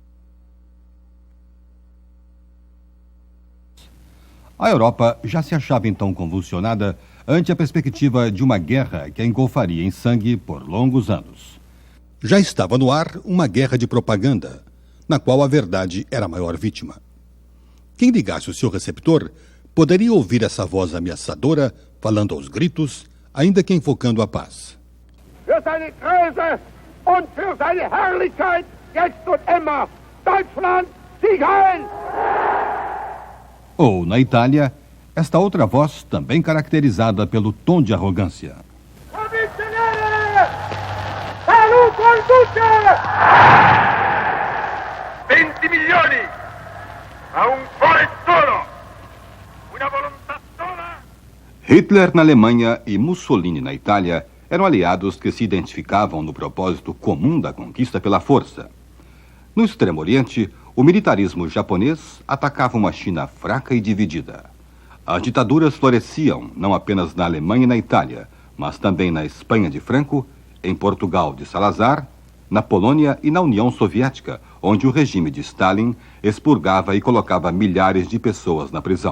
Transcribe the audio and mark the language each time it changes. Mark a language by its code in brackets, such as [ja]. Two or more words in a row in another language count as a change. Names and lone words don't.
[pt] A Europa já se achava então convulsionada ante a perspectiva de uma guerra que a engolfaria em sangue por longos anos. Já estava no ar uma guerra de propaganda, na qual a verdade era a maior vítima. Quem ligasse o seu receptor poderia ouvir essa voz ameaçadora falando aos gritos, ainda que invocando a paz. [de] Für seine Größe und für seine Herrlichkeit, jetzt und immer, Deutschland, Sieg Heil! [pt] Ou, na Itália, esta outra voz, também caracterizada pelo tom de arrogância. [it] Capitolare! Salut con tutti! 20 milioni a un cuore solo! Una volontà sola! [pt] Hitler na Alemanha e Mussolini na Itália eram aliados que se identificavam no propósito comum da conquista pela força. No Extremo Oriente, o militarismo japonês atacava uma China fraca e dividida. As ditaduras floresciam não apenas na Alemanha e na Itália, mas também na Espanha de Franco, em Portugal de Salazar, na Polônia e na União Soviética, onde o regime de Stalin expurgava e colocava milhares de pessoas na prisão.